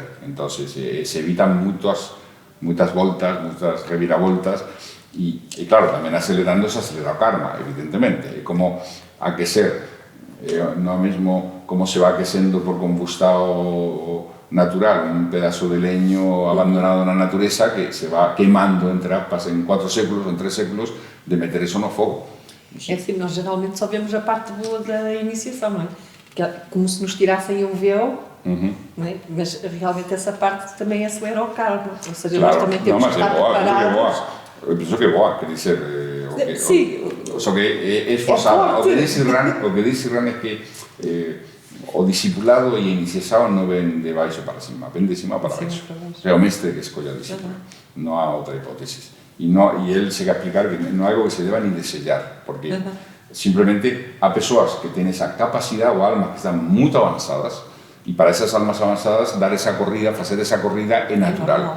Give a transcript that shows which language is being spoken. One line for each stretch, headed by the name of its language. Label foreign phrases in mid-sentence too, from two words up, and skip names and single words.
Galician: Entonces se evitan moitas voltas, moitas reviravoltas e claro, tamén acelerando se acelera o karma, evidentemente. É como aquecer, non é mesmo como se va aquecendo por combustado natural, un pedazo de leño abandonado na natureza que se va queimando entre aspas en 4 séculos ou en 3 séculos de meter eso no fogo.
Portuguese: É assim, nós geralmente só vemos a parte boa da iniciação, não é? Que é como se nos tirassem um véu, não é? Mas realmente essa parte também acelera o karma, ou seja, claro, nós também temos que estar preparados. Eu penso que é boa, quer dizer, só que é esforzada.
Galician: O que dice Ran é que o discipulado e a iniciación non ven de baixo para cima, ven de cima para baixo. É o mestre que escolle o discípulo, non há outra hipótesis.
Spanish: E él se va a explicar
Galician: que non é algo que se deba ni desellar, porque simplemente há persoas que ten esa capacidade ou almas que están moito avanzadas, e para esas almas avanzadas dar esa corrida, facer esa corrida é natural.